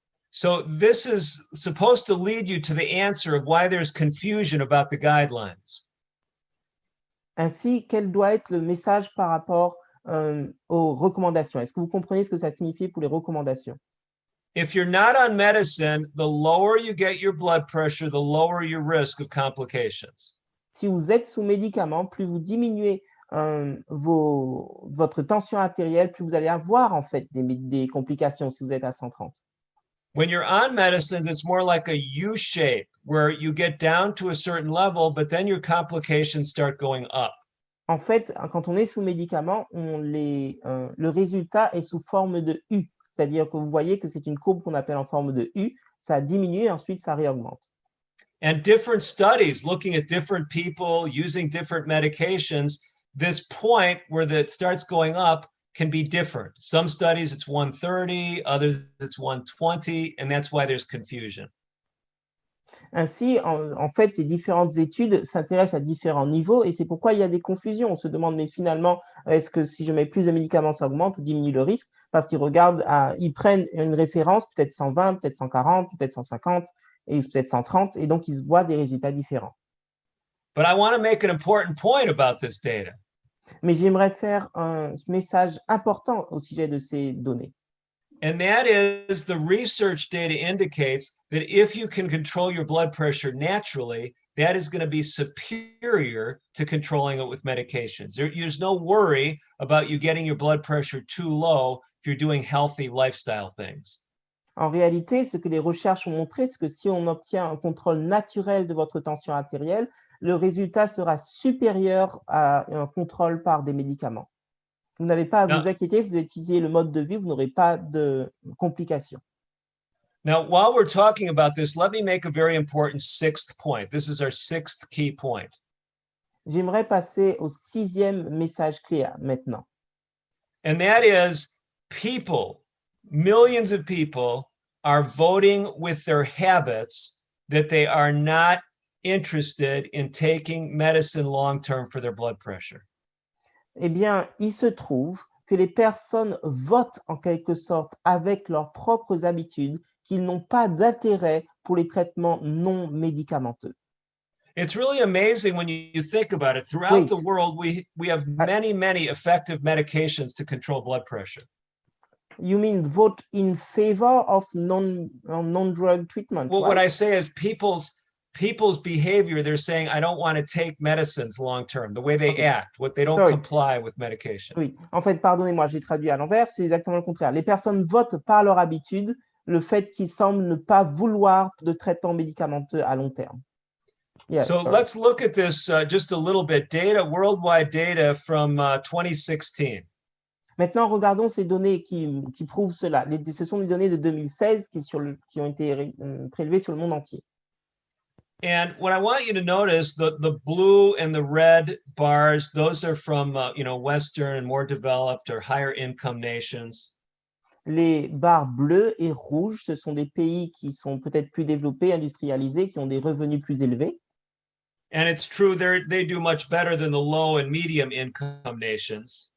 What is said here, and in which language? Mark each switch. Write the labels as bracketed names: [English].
[English] So this is supposed to lead you to the answer of why there's confusion about the guidelines. [French] Ainsi, quel doit être le message par rapport aux recommandations? Est-ce que vous comprenez ce que ça signifie pour les recommandations? [English] If you're not on medicine, the lower you get your blood pressure, the lower your risk of complications. [French] Si vous êtes sous médicament, plus vous diminuez votre tension artérielle, plus vous allez avoir en fait des complications si vous êtes à 130. [English] When you're on medicines, it's more like a U shape where you get down to a certain level, but then your complications start going up. [French] En fait, quand on est sous médicament, le résultat est sous forme de U. C'est-à-dire que vous voyez que c'est une courbe qu'on appelle en forme de U. Ça diminue et ensuite ça réaugmente. [English] And different studies looking at different people using different medications, this point where it starts going up can be different. Some studies it's 130, others it's 120, and that's why there's confusion. [French] Ainsi, en fait, les différentes études s'intéressent à différents niveaux et c'est pourquoi il y a des confusions. On se demande, mais finalement, est-ce que si je mets plus de médicaments, ça augmente ou diminue le risque? Parce qu'ils regardent, ils prennent une référence, peut-être 120, peut-être 140, peut-être 150 et peut-être 130, et donc ils se voient des résultats différents. [English] But I want to make an important point about this data. [French] Mais j'aimerais faire un message important au sujet de ces données. [English] And that is the research data indicates that if you can control your blood pressure naturally, that is going to be superior to controlling it with medications. There's no worry about you getting your blood pressure too low if you're doing healthy lifestyle things. [French] En réalité, ce que les recherches ont montré, c'est que si on obtient un contrôle naturel de votre tension artérielle, le résultat sera supérieur à un contrôle par des médicaments. Vous n'avez pas à vous inquiéter, si vous utilisez le mode de vie, vous n'aurez pas de complications. [English] Now, while we're talking about this, let me make a very important sixth point. This is our sixth key point. [French] J'aimerais passer au 6e message clé maintenant. [English] And that is people, millions of people are voting with their habits that they are not interested in taking medicine long-term for their blood pressure. [French] Eh bien, il se trouve que les personnes votent en quelque sorte avec leurs propres habitudes qu'ils n'ont pas d'intérêt pour les traitements non médicamenteux. [English] It's really amazing when you think about it. Throughout the world, we have many effective medications to control blood pressure. You mean vote in favor of non-drug treatment? Well, right? what I say is people's behavior, they're saying, I don't want to take medicines long-term, the way they act, what they don't comply with medication. [French] Oui, en fait, pardonnez-moi, j'ai traduit à l'envers, c'est exactement le contraire. Les personnes votent par leur habitude, le fait qu'ils semblent ne pas vouloir de traitement médicamenteux à long terme. [English] Yes, so let's look at this just a little bit. Worldwide data from 2016. [French] Maintenant, regardons ces données qui prouvent cela. Ce sont les données de 2016 qui ont été prélevées sur le monde entier. [English] And what I want you to notice, the blue and the red bars, those are from Western and more developed or higher income nations. [French] Les barres bleues et rouges, ce sont des pays qui sont peut-être plus développés, industrialisés, qui ont des revenus plus élevés. [English] And it's true, they do much better than the low and medium income nations.